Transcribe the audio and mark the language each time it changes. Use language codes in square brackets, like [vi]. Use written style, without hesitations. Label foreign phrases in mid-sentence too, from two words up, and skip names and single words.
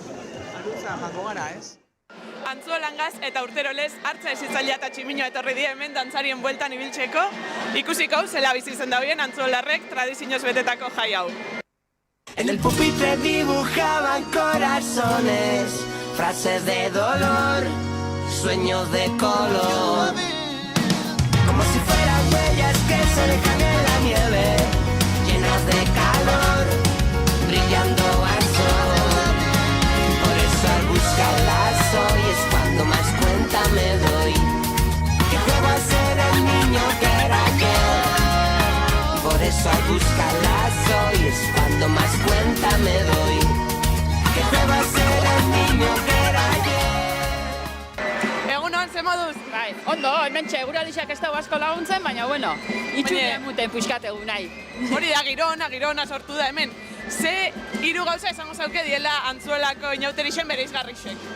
[eu] Antzuolangaz eta urterolez hartza esitzailea eta tximinoa etorri dira hemen dantzarien bueltan ibiltzeko, ikusiko zela bizi zen dauden antzuolarrek tradizioz betetako jai hau. [es] En el pupitre dibujaban corazones, frases de dolor, sueños de color, como si fueran huellas que se dejan en la nieve, llenas de calor, brillando al sol. Por eso al buscarlas hoy es cuando más cuenta me doy que juego a ser el niño que era ayer. Por eso al buscarlas hoy es cuando más cuenta me doy que juego a ser el niño que era ayer. [eu] Egunon, ze moduz? Bai, ondo, hemen txeguralixak ez dago asko laguntzen, baina bueno, itxuria muten puxkat egun nahi. Hori da, girona sortu da hemen. Ze hiru gauza esango zauke diela Antzuolako inauterixen bereizgarrixek?